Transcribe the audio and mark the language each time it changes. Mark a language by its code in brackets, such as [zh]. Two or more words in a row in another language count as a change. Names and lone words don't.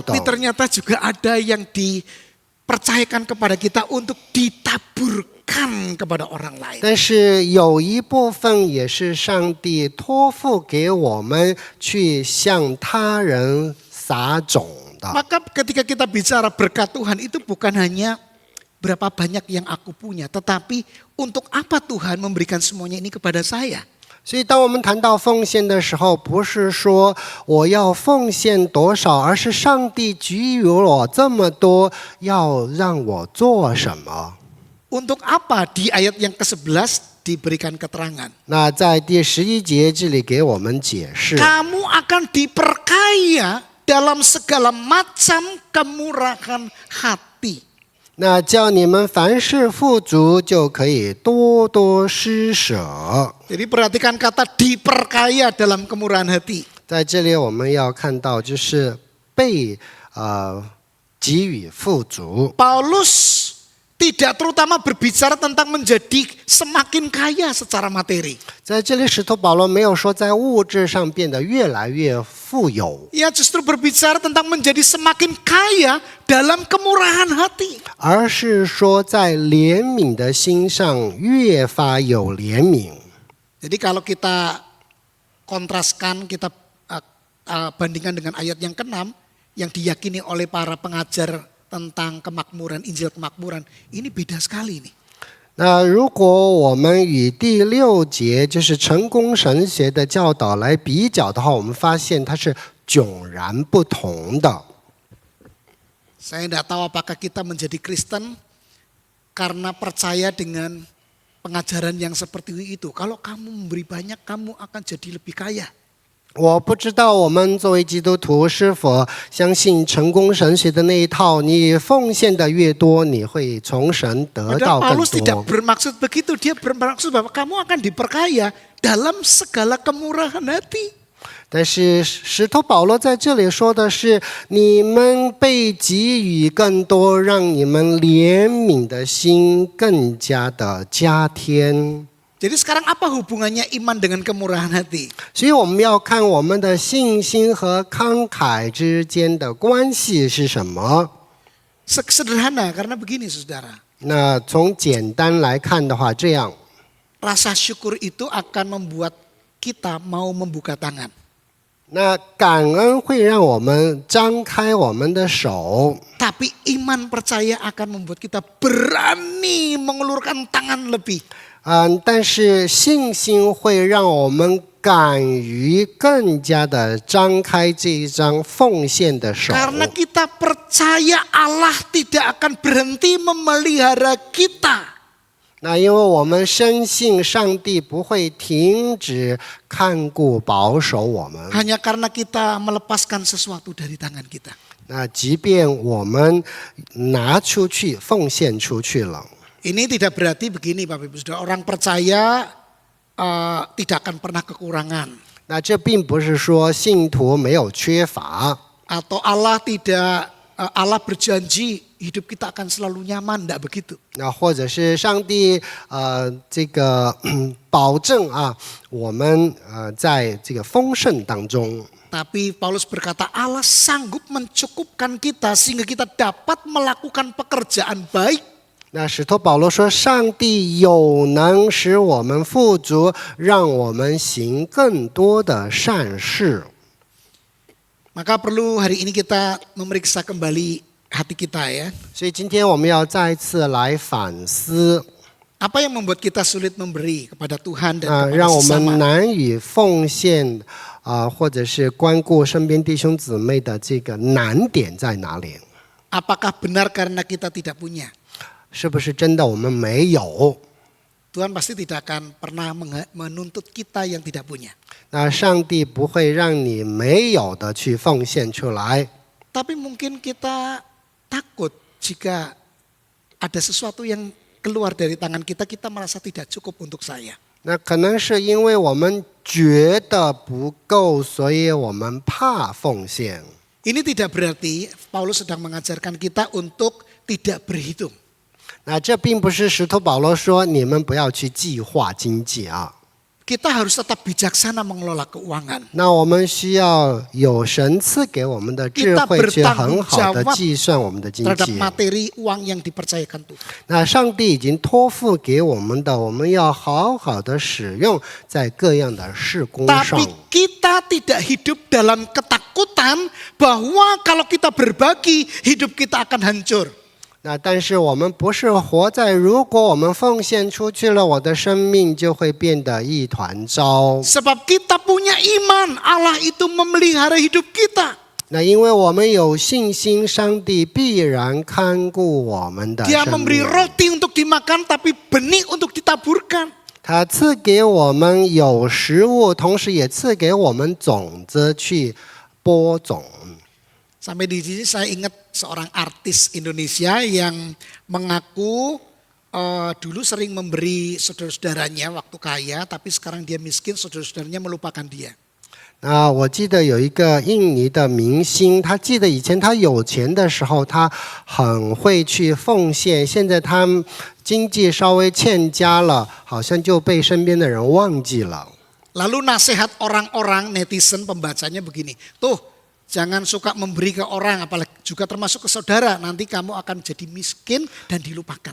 [id] Tapi ternyata juga ada yang dipercayakan kepada kita untuk ditaburkan kepada orang lain. [zh] 但是有一部分也是上帝托付给我们去向他人撒种的。 [id] Maka ketika kita bicara berkat Tuhan itu bukan hanya berapa banyak yang aku punya, tetapi untuk apa Tuhan memberikan semuanya ini kepada saya? [zh] 所以当我们谈到奉献的时候，不是说我要奉献多少，而是上帝给予我这么多，要让我做什么。 [id] Untuk apa di ayat yang ke-11 diberikan keterangan? [zh] 那在第11节这里给我们解释， [id] Kamu akan diperkaya dalam segala macam kemurahan hati. [zh] 那叫你们凡事富足，就可以多多施舍。 [id] Jadi perhatikan kata diperkaya dalam kemurahan hati. [zh] 在这里我们要看到，就是被给予富足。 [id] Paulus tidak terutama berbicara tentang menjadi semakin kaya secara materi. [zh] 在这里，使徒保罗没有说在物质上变得越来越富有， [id] Ia justru berbicara tentang menjadi semakin kaya dalam kemurahan hati. [zh] 而是说在怜悯的心上越发有怜悯。 [id] Jadi kalau kita kontraskan, kita bandingkan dengan ayat yang ke-6 yang diyakini oleh para pengajar tentang kemakmuran, Injil kemakmuran, ini beda sekali nih. [zh] 那如果我们与第6节就是成功神学的教导来比较的话，我们发现它是迥然不同的。 [id] Saya tidak tahu apakah kita menjadi Kristen karena percaya dengan pengajaran yang seperti itu. Kalau kamu memberi banyak, kamu akan jadi lebih kaya. [zh] 我不知道我们作为基督徒是否相信成功神学的那一套，你奉献的越多，你会从神得到 [id] Padahal [zh] 更 [id] Paulus tidak [zh] 多。 [id] bermaksud begitu, dia bermaksud bahwa kamu akan diperkaya dalam segala kemurahan hati. [zh] 但是使徒保罗在这里说的是，你们被给予更多，让你们怜悯的心更加的加添。 [id] Jadi sekarang apa hubungannya iman dengan kemurahan hati? [zh] 所以我们要看我们的信心和慷慨之间的关系是什么。 [id] Sederhana karena begini saudara. [zh] 那从简单来看的话，这样， [id] Rasa syukur itu akan membuat kita mau membuka tangan. [zh] 那感恩会让我们张开我们的手， [id] Tapi iman percaya akan membuat kita berani mengulurkan tangan lebih. [zh] 但是信心会让我们敢于更加的张开这一张奉献的手。 [id] Karena kita percaya Allah tidak akan berhenti memelihara kita. [zh] 那因为我们深信上帝不会停止看顾保守我们。 [id] Hanya karena kita melepaskan sesuatu dari tangan kita. [zh] 那即便我们拿出去奉献出去了， [id] Ini tidak berarti begini Bapak Ibu Saudara, orang percaya tidak akan pernah kekurangan. [zh] 那这并不是说信徒没有缺乏， [id] Atau Allah berjanji hidup kita akan selalu nyaman, tidak begitu. [zh] 那或者是上帝这个保证啊，我们在这个丰盛当中。 [id] Tapi Paulus berkata Allah sanggup mencukupkan kita sehingga kita dapat melakukan pekerjaan baik. [zh] 那使徒保罗说，上帝有能使我们富足，让我们行更多的善事。 [id] Maka perlu hari ini kita memeriksa kembali hati kita ya. [zh] 所以今天我们要再次来反思， [id] Apa yang membuat kita sulit memberi kepada Tuhan dan kepada [zh] 让我们 [id] sesama? [zh] 难以奉献或者是关顾身边弟兄姊妹的这个难点在哪里？ [id] Apakah benar karena kita tidak punya? [zh] 是不是真的我们没有？ [id] Tuhan pasti tidak akan pernah menuntut kita yang tidak punya. [zh] 那上帝不会让你没有的去奉献出来。 [id] Tapi mungkin kita takut jika ada sesuatu yang keluar dari tangan kita, kita merasa tidak cukup untuk saya. [zh] 那可能是因为我们觉得不够，所以我们怕奉献。 [id] Ini tidak berarti Paulus sedang mengajarkan kita untuk tidak berhitung. [zh] 那这并不是使徒保罗说你们不要去计划经济啊。 [id] Kita harus tetap bijaksana mengelola keuangan. [zh] 那我们需要有神赐给我们的智慧，去很好的计算我们的经 [id] Terhadap [zh] 济。 [id] materi uang yang dipercayakan Tuhan. [zh] 那上帝已经托付给我们的，我们要好好的使用在各样的事工上。 [id] Tapi kita tidak hidup dalam ketakutan bahwa kalau kita berbagi hidup kita akan hancur. [zh] 那但是我们不是活在如果我们奉献出去了，我的生命就会变得一团糟。 [id] Sebab kita punya iman, Allah itu memelihara hidup kita. [zh] 那因为我们有信心，上帝必然看顾我们的 [id] Dia [zh] 生 [id] memberi [zh] 命。 [id] roti untuk dimakan tapi benih untuk ditaburkan. [zh] 他赐给我们有食物，同时也赐给我们种子去播种。 [id] Sampai di sini saya ingat seorang artis Indonesia yang mengaku dulu sering memberi saudara-saudaranya waktu kaya, tapi sekarang dia miskin, saudara-saudaranya melupakan dia. [zh] 我记得有一个印尼的明星，他记得以前他有钱的时候，他很会去奉献，现在他经济稍微欠佳了，好像就被身边的人忘记了。 [id] Lalu nasihat orang-orang netizen pembacanya begini, tuh jangan suka memberi ke orang, apalagi juga termasuk ke saudara, nanti kamu akan jadi miskin dan dilupakan.